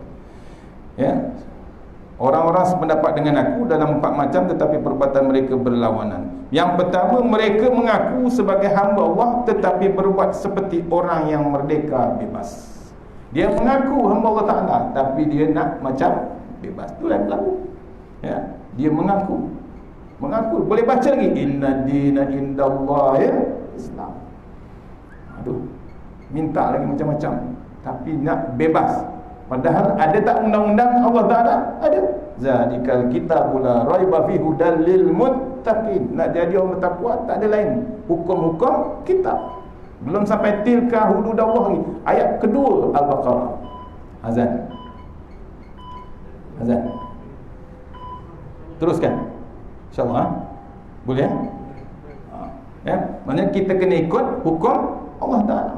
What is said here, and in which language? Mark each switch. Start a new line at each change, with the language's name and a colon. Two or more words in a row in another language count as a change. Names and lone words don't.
Malay: Orang-orang sependapat dengan aku dalam 4 macam, tetapi perbuatan mereka berlawanan. Yang pertama, mereka mengaku sebagai hamba Allah, tetapi berbuat seperti orang yang merdeka bebas. Dia mengaku hamba Allah Ta'ala, tapi dia nak macam bebas. Itulah yang berlaku. Dia mengaku. Boleh baca lagi,
Arabic: إن الدين عند الله الإسلام.
Malay: Minta lagi macam-macam, tapi nak bebas. Padahal ada tak undang-undang Allah Ta'ala? Ada.
Arabic: ذلك الكتاب لا ريب فيه هدى للمتقين.
Malay: Nak jadi orang bertakwa tak ada lain, hukum-hukum kitab. Belum sampai
Arabic: تلك حدود الله
Malay: lagi. Ayat kedua Al-Baqarah. Azan. Teruskan, InsyaAllah. Boleh maknanya kita kena ikut hukum Allah Ta'ala.